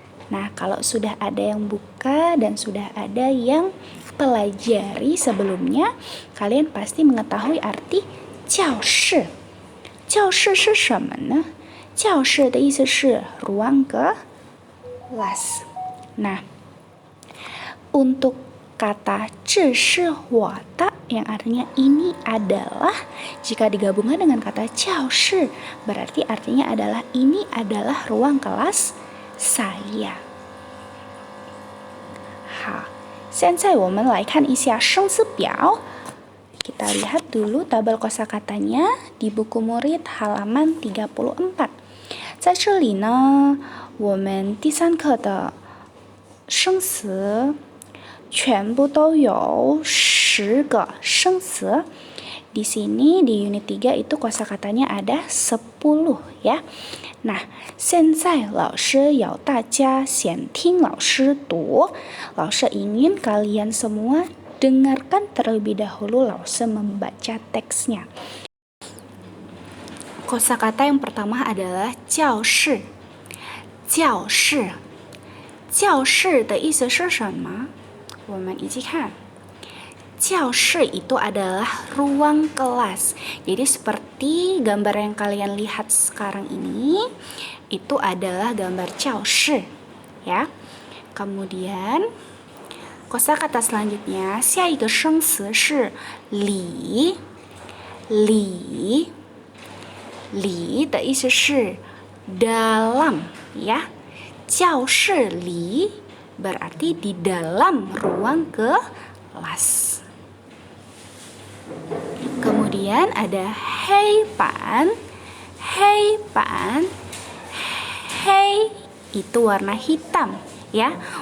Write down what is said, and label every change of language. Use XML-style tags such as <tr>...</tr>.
<id>Nah, kalau sudah ada yang buka dan sudah ada yang pelajari sebelumnya, kalian pasti mengetahui arti 教室。</id> <zh>教室是什么呢？教室的意思是</zh> <id>ruang kelas. Nah, untuk kata</id> <zh>这是我的</zh> <id>yang artinya ini adalah, jika digabungkan dengan kata 教室 berarti artinya adalah ini adalah ruang kelas saya.</id> <zh>好，现在我们来看一下生词表。</zh> <id>Kita lihat dulu tabel kosakatanya di buku murid halaman 34。</id> <zh>在这里呢，我们第3课的生词全部都有10个生词。</zh> <id>Di sini di unit 3 itu kosakatanya ada 10 ya.</id> <zh>Nah, 现在老师要大家先听老师读。</zh> <id>老师ingin kalian semua dengarkan terlebih dahulu Lausha membaca teksnya. Kosakata yang pertama adalah 教室。教室。</id> <zh>教室的意思是什么？我们一起看。</zh> <id>教室 itu adalah ruang kelas. Jadi seperti gambar yang kalian lihat sekarang ini, itu adalah gambar 教室 ya. Kemudian kosakata selanjutnya,</id> <zh>下一个生词是里。里。里的意思是</zh> <id>dalam ya. 教室里 berarti di dalam ruang kelas. Kemudian ada 黑板。黑板。黑 itu warna hitam ya.</id>